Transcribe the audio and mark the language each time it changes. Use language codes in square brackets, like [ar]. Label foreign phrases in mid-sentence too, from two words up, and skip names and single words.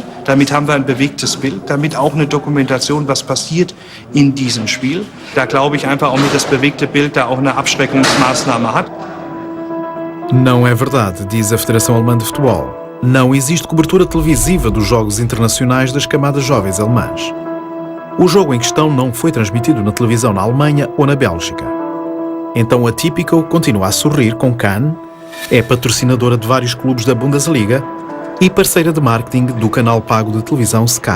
[de] Damit haben wir ein bewegtes Bild, damit auch eine Dokumentation, was passiert in diesem Spiel. Da glaube ich einfach auch mit das bewegte Bild da auch eine Abschreckungsmaßnahme hat. [pt] Não é verdade, diz a Federação Alemã de Futebol. Não existe cobertura televisiva dos jogos internacionais das camadas jovens alemãs. O jogo em questão não foi transmitido na televisão na Alemanha ou na Bélgica. Então a Tipico continua a sorrir com Kahn, é patrocinadora de vários clubes da Bundesliga e parceira de marketing do canal pago de televisão Sky.